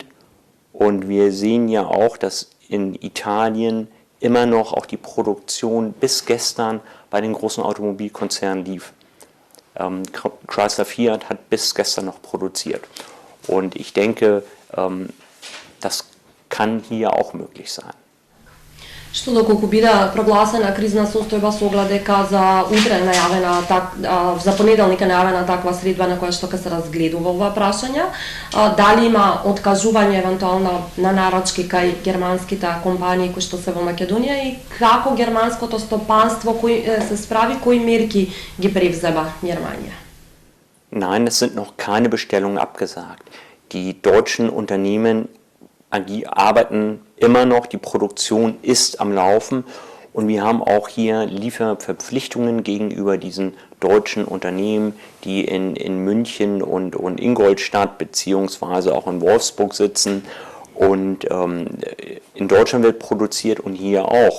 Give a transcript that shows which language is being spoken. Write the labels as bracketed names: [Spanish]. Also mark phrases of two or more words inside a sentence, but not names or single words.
[German] Und wir sehen ja auch, dass in Italien immer noch auch die Produktion bis gestern bei den großen Automobilkonzernen lief. Chrysler Fiat hat bis gestern noch produziert. Und ich denke, das kann hier auch möglich sein. [Macedonian] Што доколку биде прогласена кризна состојба со оглед дека за утре најавена за понеделник е најавена таква средба на која што ќе се разгледува ова прашање, дали има откажување евентуално на нарачки кај германските компании кои што се во Македонија и како германското стопанство кои се справи, кои мерки ги превзема Германија? [German] Nein, es sind noch keine Bestellungen abgesagt. Die deutschen Unternehmen arbeiten immer noch, die Produktion ist am Laufen und wir haben auch hier Lieferverpflichtungen gegenüber diesen deutschen Unternehmen, die in München und Ingolstadt beziehungsweise auch in Wolfsburg sitzen und in Deutschland wird produziert und hier auch.